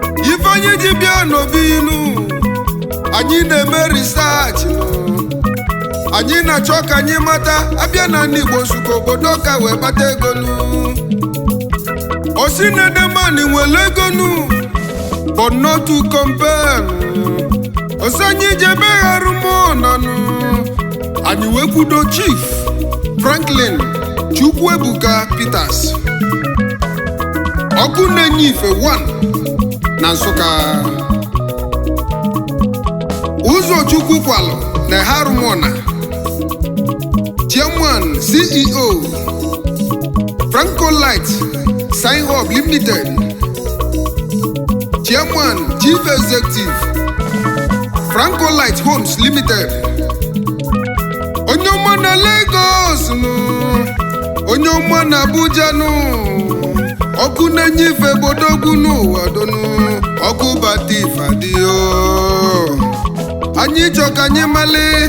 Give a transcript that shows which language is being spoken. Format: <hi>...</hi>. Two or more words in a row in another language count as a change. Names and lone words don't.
<ig>Ife anyị ji bịa n'obi nụ. Anyị na-eme research nụ. Anyị na-achọ ka anyị mata, abịa na ndị Igbo Nsukka obodo ka wee kpata ego nụ. Osi na Edemani nwere ego nụ,</ig> <en>but not to compare nụ.</en> <ig>Osi anyị jebe gharụ mụ na nụ. Anyị wee kwudo Chief Franklin Chukwuebuka Peters. Ọkụ na-enye ife one na Nsụka. Ụzọ Chukwu kwalụ na Harumona.</ig> <en>Chairman C E O, Franco Light Sign Hub Limited. Chairman Chief Executive, Franco Light Homes Limited.</en> <ig>Onye ọma na Lagos nụ. Onye ọma na Abuja nụ. Ọkụ na-enye ife bodogwu n'ụwa donu. Ọkụ bata ife adịghị o. Anyị chọ ka anyị mali.</ig>